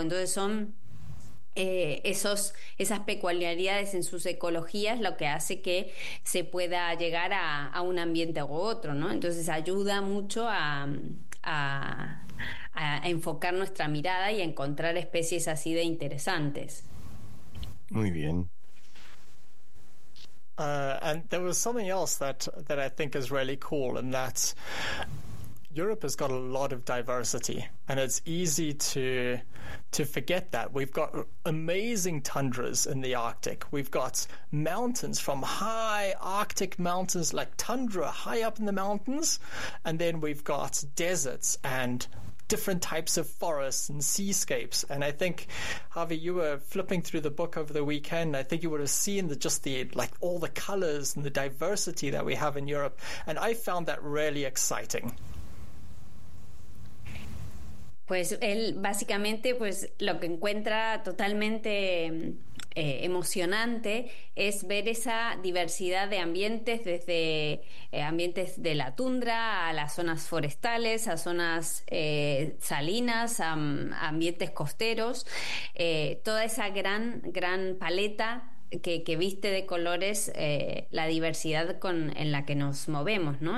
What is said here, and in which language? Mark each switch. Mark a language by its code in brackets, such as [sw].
[es] Entonces son esas peculiaridades en sus ecologías lo que hace que se pueda llegar a un ambiente u otro, ¿no? Entonces ayuda mucho a enfocar nuestra mirada y a encontrar especies así de interesantes. Muy bien. [en] And there was something else that I think is really cool, and that's Europe has got a lot of diversity, and it's easy to forget that. We've got amazing tundras in the Arctic. We've got mountains from high Arctic mountains, like tundra high up in the mountains, and then we've got deserts and different types of forests and seascapes. And I think, Javi, you were flipping through the book over the weekend, I think you would have seen just all the colors and the diversity that we have in Europe, and I found that really exciting. [es] Pues él básicamente, pues lo que encuentra totalmente emocionante es ver esa diversidad de ambientes, desde ambientes de la tundra a las zonas forestales, a zonas salinas, a ambientes costeros, toda esa gran paleta que viste de colores, la diversidad en la que nos movemos, ¿no?